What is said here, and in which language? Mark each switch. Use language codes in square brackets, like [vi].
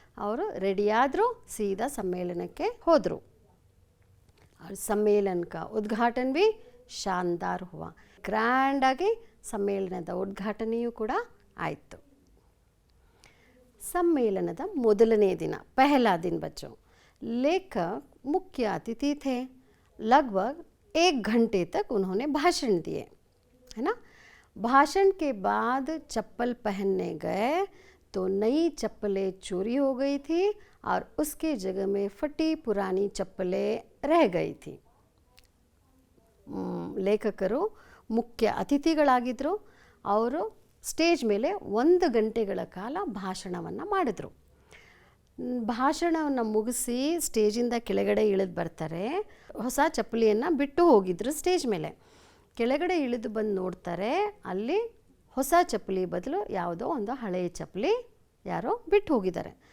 [kn] ಅವರು ರೆಡಿಯಾದರೂ ಸೀದಾ ಸಮ್ಮೇಳನಕ್ಕೆ ಹೋದರು. [hi] और सम्मेलन का उद्घाटन भी शानदार हुआ. [kn] ಗ್ರ್ಯಾಂಡ್ ಆಗಿ ಸಮ್ಮೇಳನದ ಉದ್ಘಾಟನೆಯೂ ಕೂಡ ಆಯಿತು. [hi] सम्मेलनದ [kn] ಮೊದಲನೇ ದಿನ, [hi] पहला दिन बच्चों, लेखक मुख्य अतिथि थे. लगभग 1 घंटे तक उन्होंने भाषण दिए, है ना. भाषण के बाद चप्पल पहनने गए तो नई चप्पलें चोरी हो गई थी और उसके जगह में फटी पुरानी चप्पलें रह गई थी. [kn] ಲೇಖಕರು ಮುಖ್ಯ ಅತಿಥಿಗಳಾಗಿದ್ದರು. ಅವರು ಸ್ಟೇಜ್ ಮೇಲೆ 1 ಗಂಟೆಗಳ ಕಾಲ ಭಾಷಣವನ್ನು ಮಾಡಿದ್ರು. ಭಾಷಣವನ್ನು ಮುಗಿಸಿ ಸ್ಟೇಜಿಂದ ಕೆಳಗಡೆ ಇಳಿದು ಬರ್ತಾರೆ. ಹೊಸ ಚಪ್ಪಲಿಯನ್ನು ಬಿಟ್ಟು ಹೋಗಿದ್ರು ಸ್ಟೇಜ್ ಮೇಲೆ. ಕೆಳಗಡೆ ಇಳಿದು ಬಂದು ನೋಡ್ತಾರೆ, ಅಲ್ಲಿ ಹೊಸ ಚಪ್ಪಲಿ ಬದಲು ಯಾವುದೋ ಒಂದು ಹಳೆಯ ಚಪ್ಪಲಿ ಯಾರೋ ಬಿಟ್ಟು ಹೋಗಿದ್ದಾರೆ.